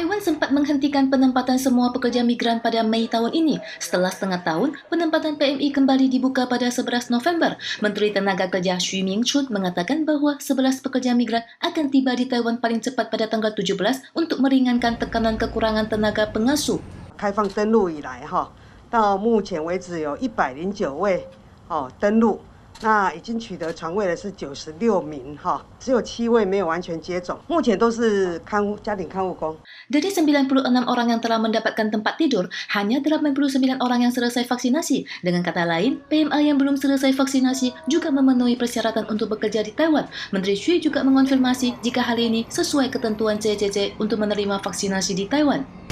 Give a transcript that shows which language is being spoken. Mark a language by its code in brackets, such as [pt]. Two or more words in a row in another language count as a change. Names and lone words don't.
[id] sempat menghentikan penempatan semua pekerja migran pada Mei tahun ini. Setelah setengah tahun, penempatan PMI kembali dibuka pada 11 November. Menteri Tenaga Kerja Xu Mingchun mengatakan bahwa 11 pekerja migran akan tiba di Taiwan paling cepat pada tanggal 17 untuk meringankan tekanan kekurangan tenaga pengasuh. [zh] 开放登陆以来，到目前为止有109位登陆。那已经取得床位的是96名，只有7位没有完全接种，目前都是家庭看护工。 [id] Dari 96 orang yang telah mendapatkan tempat tidur, hanya 89 orang yang selesai vaksinasi. Dengan kata lain, PMA yang belum selesai vaksinasi juga memenuhi persyaratan untuk bekerja di Taiwan. Menteri Xu juga mengonfirmasi jika hal ini sesuai ketentuan CCC untuk menerima vaksinasi di Taiwan.